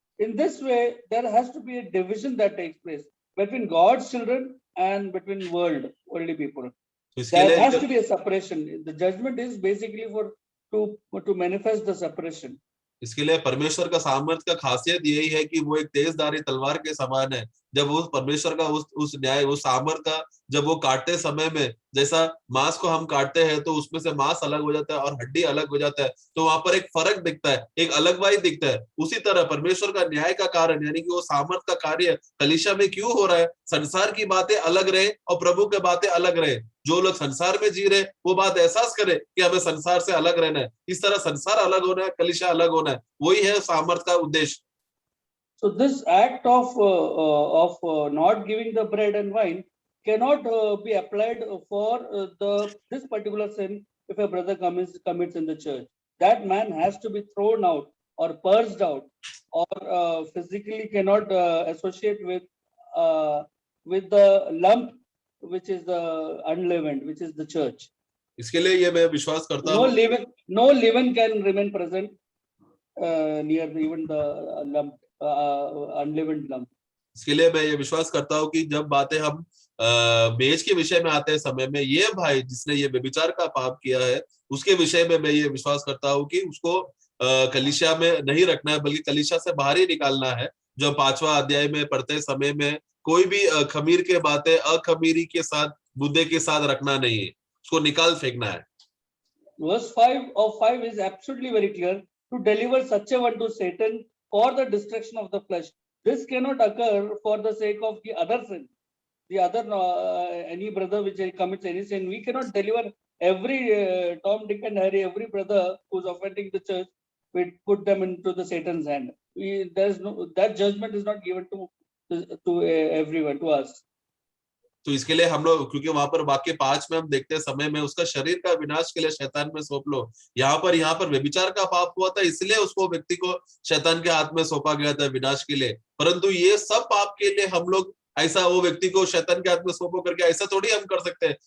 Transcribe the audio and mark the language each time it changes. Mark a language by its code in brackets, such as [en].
[en] In this way, there has to be a division that takes place between God's children and between worldly people. There has to be a separation. The judgment is basically to manifest the separation. [hi] इसके लिए परमेश्वर का सामर्थ का खासियत यही है कि वो एक तेजधारी तलवार के समान है. जब वो परमेश्वर का उस न्याय, वो सामर्थ का जब वो काटते समय में, जैसा मांस को हम काटते हैं तो उसमें से मांस अलग हो जाता है और हड्डी अलग हो जाता है, तो वहां पर एक फर्क दिखता है, एक अलगवाई दिखता है. उसी तरह परमेश्वर का न्याय का कारण, यानी कि वो सामर्थ का कार्य कलीसिया में क्यों हो रहा है, संसार की बातें अलग रहे और प्रभु की बातें अलग रहे. जो लोग संसार में जी रहे वो बात एहसास करे कि हमें संसार से अलग रहना है. इस तरह संसार अलग होना है, कलीसिया अलग होना है. वही है सामर्थ का उद्देश्य. [en] So this act of not giving the bread and wine cannot be applied for this particular sin. If a brother commits in the church, that man has to be thrown out or purged out, or physically cannot associate with the lump, which is the unleavened, which is the church. [hi] इसके लिए ये मैं विश्वास करता हूँ, [en] no leaven can remain present near even the lump, unleavened lump. [hi] इसके लिए मैं ये विश्वास करता हूँ कि जब बातें हम मेज के विषय में आते हैं समय में, ये भाई जिसने ये व्यभिचार का पाप किया है उसके विषय में मैं ये विश्वास करता हूँ कि उसको कलीसिया में नहीं रखना है, बल्कि कलीसिया से बाहर ही निकालना है. जो 5वां अध्याय में पढ़ते समय में कोई भी खमीर के बातें अखमीरी के साथ, बुद्धे के साथ रखना नहीं है, उसको निकाल फेंकना है. [en] Verse 5 of 5 is absolutely very clear. to deliver such a one to Satan for the destruction of the flesh. This cannot occur for the sake of the other sin. The other, any brother which commits any sin, we cannot deliver every Tom, Dick and Harry, every brother who's offending the church, we put them into the Satan's hand. There's no, that judgment is not given to everyone, to us. [hi] तो इसके लिए हम लोग, क्योंकि वहां पर वाक्य 5 में हम देखते हैं समय में उसका शरीर का विनाश के लिए शैतान में सौंप लो। यहाँ पर व्यभिचार का पाप हुआ था, इसलिए उसको व्यक्ति को शैतान के हाथ में सौंपा गया था विनाश के लिए। परंतु ये सब पाप के लिए हम लोग ऐसा वो व्यक्ति को शैतान के हाथ में सौंपो करके ऐसा थोड़ी हम कर सकते हैं।